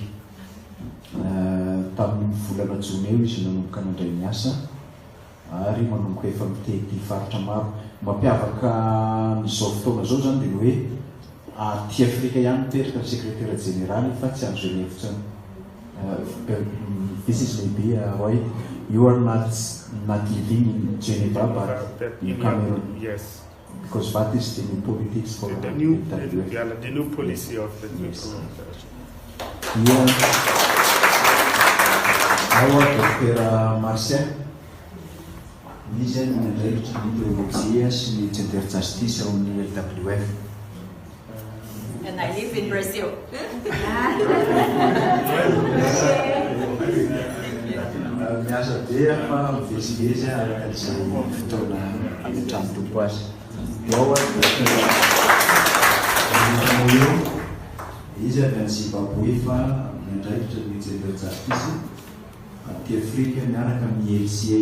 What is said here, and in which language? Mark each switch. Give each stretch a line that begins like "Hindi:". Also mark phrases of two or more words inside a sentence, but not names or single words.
Malagasy: Tamin'ny volana jona eo izy nanomboka nandray miasa ary manomboka efa mitety faritra maro. Mampiavaka n'izao fotoana zao zany dia hoe aty Afrika ihany miteraka
French: secrétaire général
Malagasy: fa tsy azo zany hevitra.
English: This is maybe why you are not living in Geneva but in Cameroon. Yes. Because that is the new politics for the new policy of the new organization. Yeah. Our Dr. Marcel, he's an director of years in Gender Justice on the LWF. And I live in Brazil.
Malagasy: Miasa dia fa vizivezy araka izay fotoana ametrany tompo azy. Ao izy avy any Zimbabwe fa nandraikitra ny Gender Justice aty Afrika miaraka amin'ny LCA.